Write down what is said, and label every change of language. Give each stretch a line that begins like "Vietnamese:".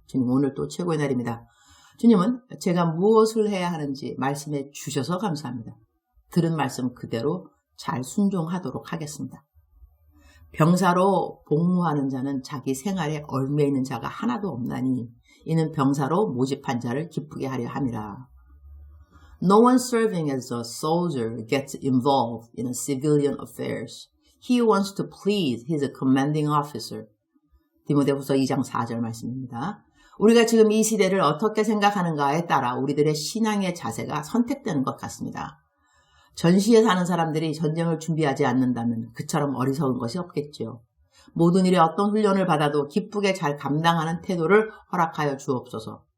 Korean: 주님 오늘 또 최고의 날입니다. 주님은 제가 무엇을 해야 하는지 말씀해 주셔서 감사합니다. 들은 말씀 그대로 잘 순종하도록 하겠습니다. 병사로 복무하는 자는 자기 생활에 얽매 있는 자가 하나도 없나니 이는 병사로 모집한 자를 기쁘게 하려 함이라.
English: No one serving as a soldier gets involved in civilian affairs. He wants to please his commanding officer.
Korean: 디모데후서 2장 4절 말씀입니다. 우리가 지금 이 시대를 어떻게 생각하는가에 따라 우리들의 신앙의 자세가 선택되는 것 같습니다. 전시에 사는 사람들이 전쟁을 준비하지 않는다면 그처럼 어리석은 것이 없겠지요. 모든 일에 어떤 훈련을 받아도 기쁘게 잘 감당하는 태도를 허락하여 주옵소서.